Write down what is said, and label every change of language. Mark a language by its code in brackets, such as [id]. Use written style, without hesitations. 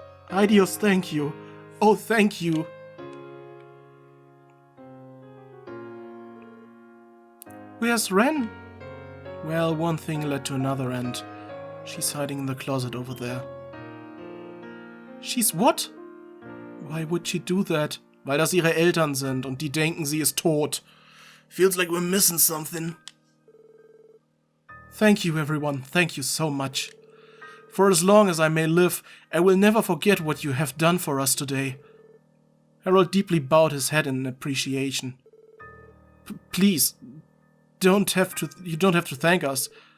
[en] Adios, thank you. Oh, thank you. Where's Ren? Well, one thing led to another and she's hiding in the closet over there. She's what? Why would she do that? [de] Weil das ihre Eltern sind und die denken, sie ist tot. [en] Feels like we're missing something. Thank you, everyone. Thank you so much. For as long as I may live, I will never forget what you have done for us today. Harold deeply bowed his head in appreciation. Please, you don't have to thank us.